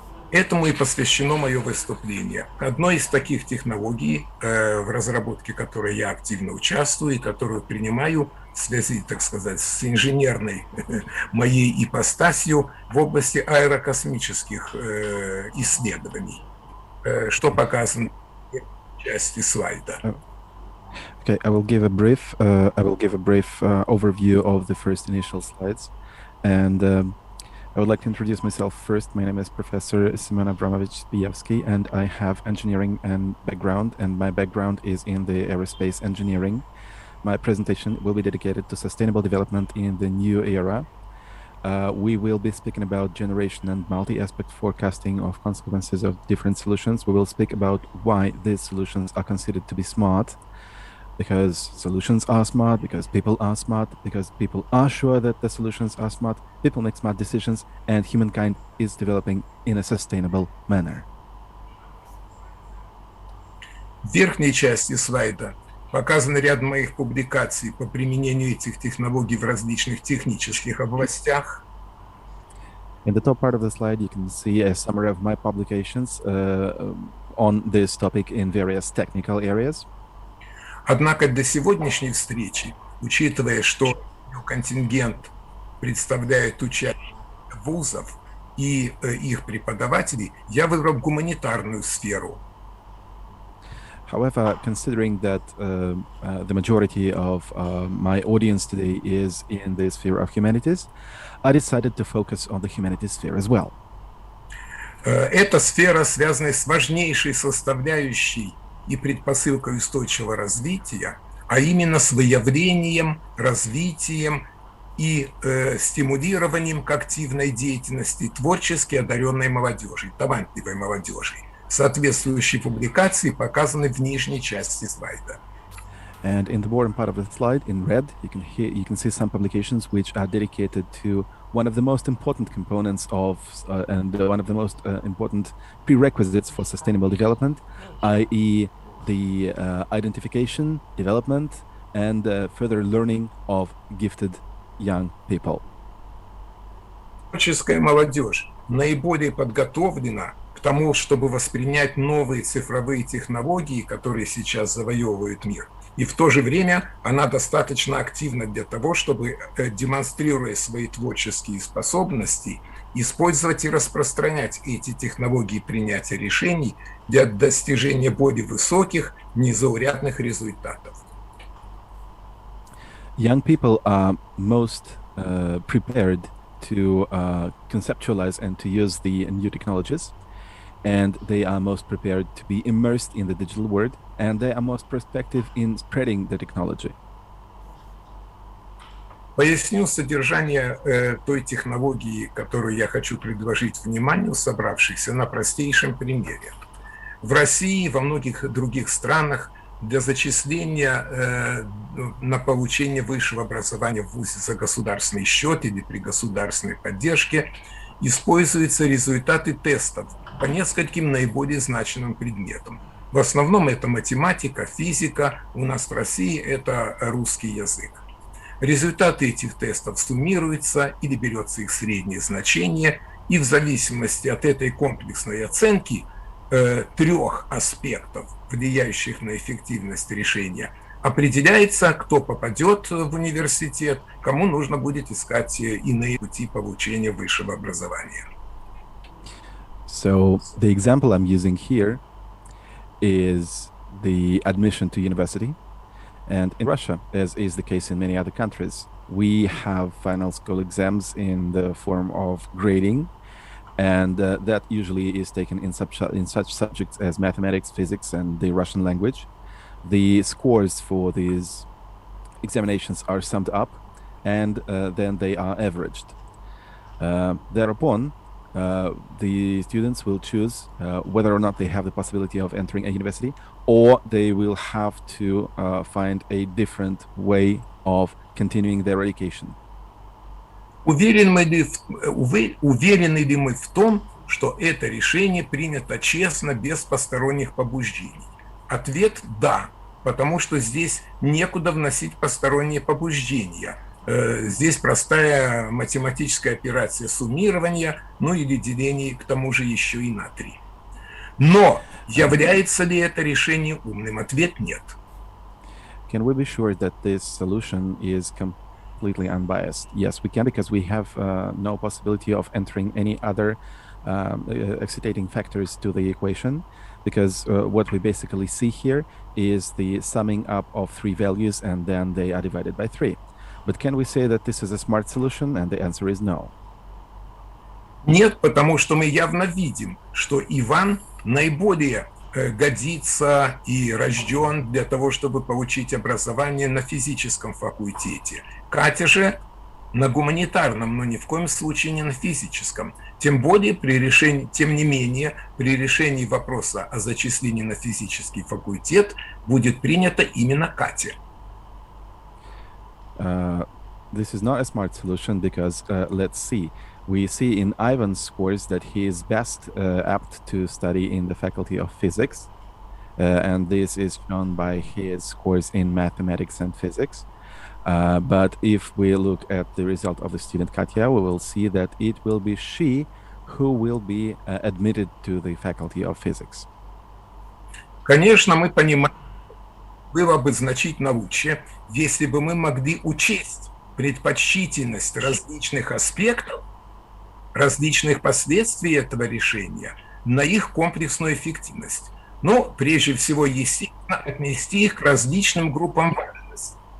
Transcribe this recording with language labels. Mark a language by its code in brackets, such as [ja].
[ru] Этому и посвящено мое выступление. Одной из таких технологий, в разработке которой я активно участвую и которую принимаю в связи, так сказать, с инженерной моей ипостасью в области аэрокосмических исследований, что показано в части слайда. [en] Okay, I will give a brief overview of the first initial slides, and I would like to introduce myself first. My name is Professor Semyon Abramovich Zbijewski, and I have engineering background, and my background is in the aerospace engineering. My presentation will be dedicated to sustainable development in the new era. We will be speaking about generation and multi-aspect forecasting of consequences of different solutions. We will speak about why these solutions are considered to be smart, because solutions are smart, because people are smart, because people are sure that the solutions are smart, people make smart decisions, and humankind is developing in a sustainable manner. [ru] В верхней части слайда показан ряд моих публикаций по применению этих технологий в различных технических областях. [en] In the top part of the slide, you can see a summary of my publications on this topic in various technical areas. [ru] Однако до сегодняшней встречи, учитывая, что контингент представляет участники вузов и их преподавателей, я выбрал гуманитарную сферу. [en] However, considering that the majority of my audience today is in the sphere of humanities, I decided to focus on the humanities sphere as well. [ru] Эта сфера, связанная с важнейшей составляющей и предпосылкой устойчивого развития, а именно с выявлением, развитием и стимулированием к активной деятельности творчески одаренной молодежи, талантливой молодежи. Соответствующие публикации показаны в нижней части слайда. [en] And in the bottom part of the slide, in red, you can see some publications which are dedicated to one of the most important components of and one of the most important prerequisites for sustainable development, i.e., the identification, development, and further learning of gifted young people. [ru] Творческая молодежь наиболее подготовлена к тому, чтобы воспринять новые цифровые технологии, которые сейчас завоевывают мир. И в то же время она достаточно активна для того, чтобы, демонстрируя свои творческие способности, использовать и распространять эти технологии принятия решений для достижения более высоких, незаурядных результатов. [en] Young people are most prepared to conceptualize and to use the new technologies, and they are most prepared to be immersed in the digital world, and they are most prospective in spreading the technology. [ru] Поясню содержание той технологии, которую я хочу предложить вниманию собравшихся на простейшем примере. В России и во многих других странах для зачисления на получение высшего образования в вузе за государственный счет или при государственной поддержке используются результаты тестов по нескольким наиболее значимым предметам. В основном это математика, физика, у нас в России это русский язык. Результаты этих тестов суммируются или берется их среднее значение, и в зависимости от этой комплексной оценки трех аспектов, влияющих на эффективность решения, определяется, кто попадет в университет, кому нужно будет искать иные пути получения высшего образования. [en] So the example I'm using here is the admission to university. And in Russia, as is the case in many other countries, we have final school exams in the form of grading. And that usually is taken in such subjects as mathematics, physics, and the Russian language. The scores for these examinations are summed up, and then they are averaged. Thereupon, the students will choose whether or not they have the possibility of entering a university, or they will have to find a different way of continuing their education. [ru] Уверены ли мы в том, что это решение принято честно, без посторонних побуждений? Ответ – да, потому что здесь некуда вносить посторонние побуждения. Здесь простая математическая операция суммирования, ну или деление к тому же еще и на 3. Но является ли это решение умным? Ответ – нет. [en] Can we be sure that this solution is completely unbiased? Yes, we can, because we have no possibility of entering any other excitating factors to the equation, because what we basically see here is the summing up of 3 values and then they are divided by 3. But can we say that this is a smart solution? And the answer is no. [ru] Нет, потому что мы явно видим, что Иван наиболее годится и рожден для того, чтобы получить образование на физическом факультете. Катя же на гуманитарном, но ни в коем случае не на физическом. Тем более тем не менее, при решении вопроса о зачислении на физический факультет будет принята именно Катя. [en] This is not a smart solution because, let's see, we see in Ivan's scores that he is best apt to study in the faculty of physics, and this is shown by his scores in mathematics and physics. But if we look at the result of the student Katya, we will see that it will be she who will be admitted to the faculty of physics. [ru] Конечно, мы понимаем, было бы значительно лучше, если бы мы могли учесть предпочтительность различных аспектов, различных последствий этого решения на их комплексную эффективность. Но прежде всего, естественно, отнести их к различным группам важности.